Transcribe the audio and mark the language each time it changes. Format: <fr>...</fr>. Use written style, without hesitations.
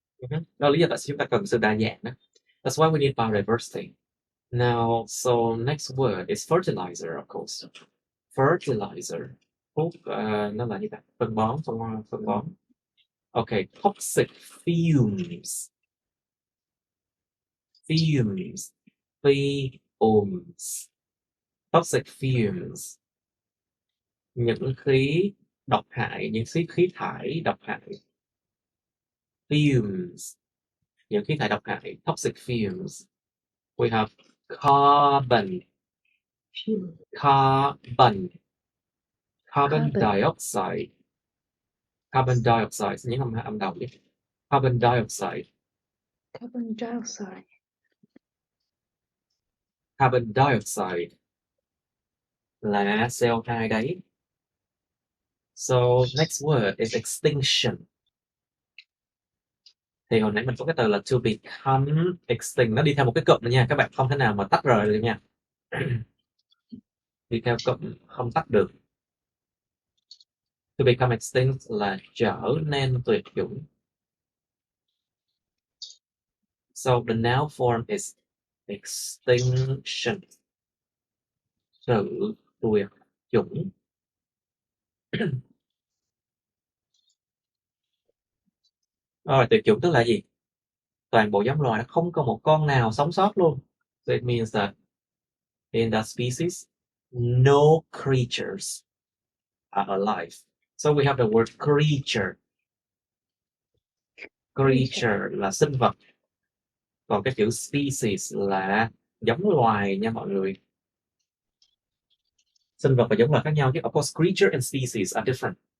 <vi>Đó là lý do tại sao chúng ta cần sự đa dạng đó.</vi> <en>That's why we need biodiversity. Now, so next word is fertilizer, of course. Fertilizer.</en> <vi>Nó là gì ta? Phân bón, phân bón.</vi> <en>Okay, toxic fumes. Fumes. Fumes. Toxic fumes.</en> <vi>Những khí độc hại, những khí thải độc hại. Fumes. Những khí thải độc hại.</vi> <en>Toxic fumes. We have carbon. Carbon dioxide. Carbon dioxide.</en> <vi>Những âm đầu đi.</vi> <en>Carbon dioxide. Carbon dioxide.</en> <vi>Carbon dioxide là CO2 đấy.</vi> <en>So next word is extinction.</en> <vi>Thì hồi nãy mình có cái từ là to become extinct, nó đi theo một cái cụm nữa nha, các bạn không thể nào mà tách rời được nha. Đi theo cụm không tách được. To become extinct là trở nên tuyệt chủng.</vi> <en>So the noun form is extinction.</en> <vi>Sự tuyệt chủng. Rồi, tuyệt chủng tức là gì? Toàn bộ giống loài nó không có một con nào sống sót luôn.</vi> <en>So it means that in that species, no creatures are alive. So we have the word creature.</en> <vi>Creature là sinh vật. Còn cái chữ species là giống loài nha mọi người. Sinh vật và giống loài khác nhau chứ.</vi> <en>Of course, creature and species are different.</en>